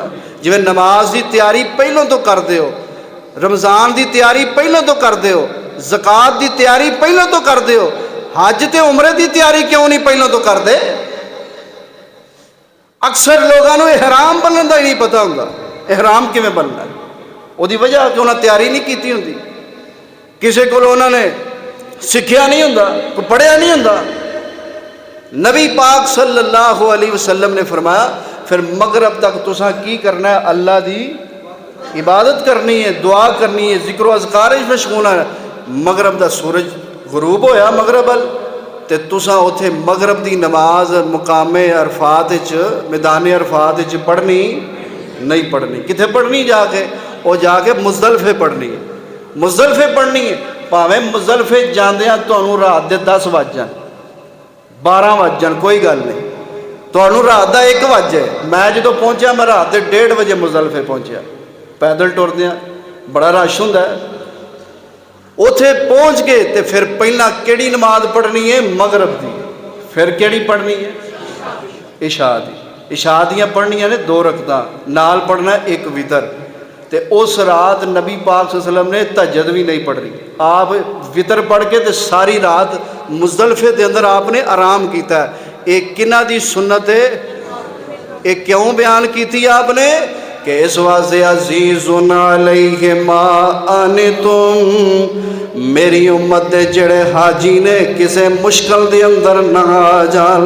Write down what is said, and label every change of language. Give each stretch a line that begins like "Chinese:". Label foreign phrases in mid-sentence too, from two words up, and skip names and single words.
Punjabi: جی میں نماز دی تیاری پہلوں تو کر دیو، رمضان دی تیاری پہلوں تو کر دیو، زکوٰۃ دی تیاری پہلوں تو کر دیو، حج تے عمرے دی تیاری کیوں نہیں پہلوں تو کر دے؟
Urdu: اکثر لوگوں احرام بننے کا ہی نہیں پتا ہوتا،
Punjabi: احرام کیویں بننا ہے، وہ وجہ کہ انہوں نے تیاری نہیں کیتی ہوندی، کسی کو انہوں نے سکھیا نہیں ہوندا، کوئی پڑھیا نہیں ہوندا۔ نبی پاک
Arabic: صلی اللہ علیہ وسلم
Punjabi: نے فرمایا پھر مغرب تک تساں کی کرنا ہے؟ اللہ دی عبادت کرنی ہے، دعا کرنی ہے، ذکر و اذکار مشغول ہے۔ مغرب دا سورج غروب ہویا مغرب ال تے تساں اوتھے مغرب دی نماز مقام عرفات وچ، میدان عرفات وچ پڑھنی نہیں پڑھنی۔ کتھے پڑھنی جا کے؟ او جا کے مزدلفے پڑھنی ہے، مزدلفے پڑھنی ہے۔ پاویں مزدلفے جاندیاں تانوں رات دے 10 وج جان، 12 وج جان، کوئی گل نہیں، تانوں رات دا 1 وجے۔ میں جدوں پہنچیا میں رات دے 1:30 بجے مزدلفے پہنچیا، پیدل ٹردیاں، بڑا رش ہوندا ہے۔ اوتھے پہنچ کے تے پھر پہلا کیڑی نماز پڑھنی ہے؟ مغرب دی۔ پھر کیڑی پڑھنی ہے؟ عشاء دی۔ عشاء دیاں پڑھنیاں نے 2 رکعتاں، نال پڑھنا ہے 1 وتر۔ تے اس رات نبی پاک
Arabic: صلی اللہ علیہ وسلم
Punjabi: نے تہجد بھی نہیں پڑھ رہی، آپ وتر پڑھ کے تے ساری رات مزدلفے دے اندر آپ نے آرام کیتا ہے۔ ایک کنہ دی سنت ہے، ایک کیوں بیان کیتی آپ نے کہ اس واسطے
Arabic: عزیز علیہ ما انتم،
Punjabi: میری امت دے جڑے حاجی نے کسے مشکل دے اندر نہ آ جان۔